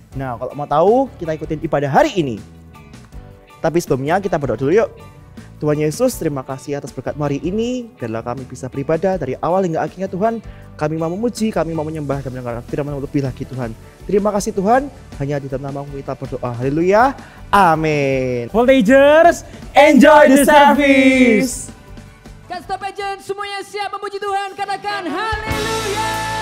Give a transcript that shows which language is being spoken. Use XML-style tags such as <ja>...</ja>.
<id>Nah, kalau mau tahu kita ikutin ibadah hari ini. Tapi sebelumnya kita berdoa dulu yuk. Tuhan Yesus, terima kasih atas berkat hari ini. Biarlah kami bisa beribadah dari awal hingga akhirnya Tuhan. Kami mau memuji, kami mau menyembah dan mendengar firman lebih lagi Tuhan. Terima kasih Tuhan, hanya di dalam nama kita berdoa. Haleluya, amin.</id> <en>Voltagers, enjoy the service.</en> <id>Stop agent semuanya siap memuji Tuhan, katakan haleluya.</id>